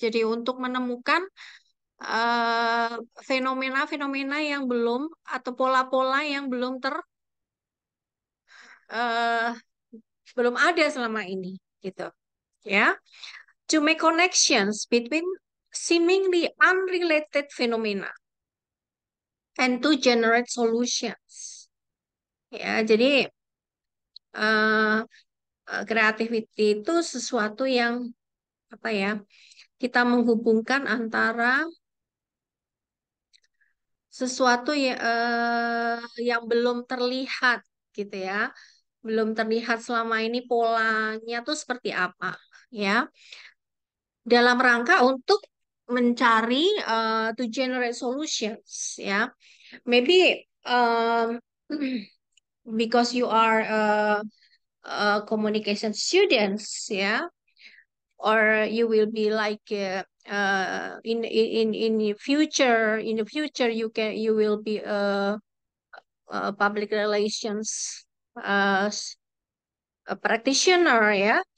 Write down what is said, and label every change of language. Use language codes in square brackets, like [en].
[id] Jadi untuk menemukan eh, fenomena-fenomena yang belum atau pola-pola yang eh, belum ada selama ini, gitu. [en] Ya, to make connections between seemingly unrelated phenomena and to generate solutions. [id] Ya, jadi eh creativity itu sesuatu yang apa ya? Kita menghubungkan antara sesuatu yang belum terlihat, gitu ya, belum terlihat selama ini polanya tuh seperti apa, ya, dalam rangka untuk mencari [en] to generate solutions, [id] ya. [en] Maybe because you are communication students, ya, or you will be like in the future you will be public relations uh, a practitioner, ya.